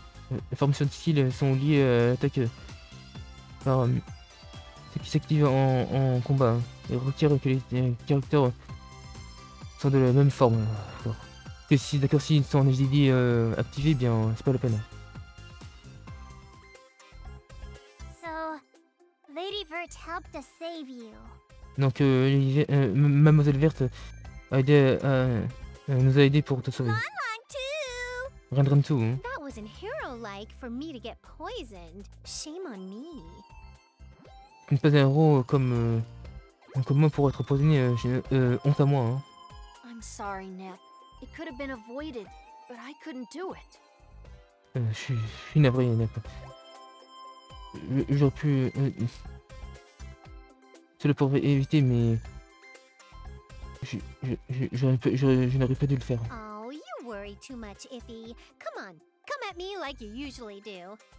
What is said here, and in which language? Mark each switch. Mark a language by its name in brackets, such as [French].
[French] Les formations de skill sont liées à l'attaque par ce qui s'active en combat et requiert que les caractères sont de la même forme. D'accord. Et si, d'accord, s'ils sont en HDD activés, bien, c'est pas la peine. [English] So, Lady Vert helped us save you. [French] Donc, Mademoiselle Verte a aidé, nous a aidé pour te sauver. [English] Lon too! [French] Rien de tout, hein. [English] That wasn't hero-like for me to get poisoned. Shame on me. [French] Tu n'es pas un héros comme moi pour être poisonné, honte à moi, hein. [English] I'm sorry, Nep. It could have been avoided, but I couldn't do it. [French] Je suis navré, Nep. J'aurais pu... cela pour éviter, mais... je n'aurais pas dû le faire. [English] Oh, you worry too much, Iffy. Come on, come at me like you usually do.